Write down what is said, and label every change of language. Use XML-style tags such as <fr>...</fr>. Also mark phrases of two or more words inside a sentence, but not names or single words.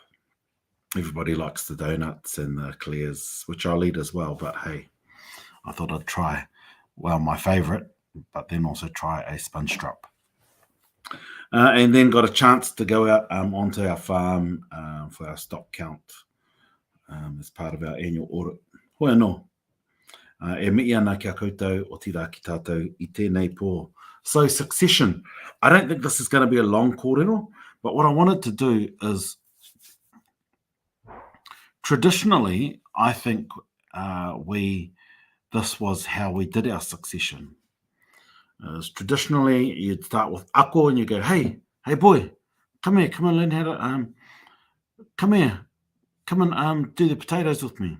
<en>Everybody likes the donuts and the eclairs, which I'll eat as well. But hey, I thought I'd try, well, my favorite, but then also try a sponge drop. And then got a chance to go out onto our farm for our stock count as part of our annual audit.</en> <mi>Hoi anō. E mihi ana kia koutou o tira ki tātou I tēnei pō.</mi> <en>So succession. I don't think this is going to be a long kōrero, but what I wanted to do is, traditionally, I think this was how we did our succession. Traditionally, you'd start with ako and you go, hey boy, come here, learn how to, come and do the potatoes with me.</en>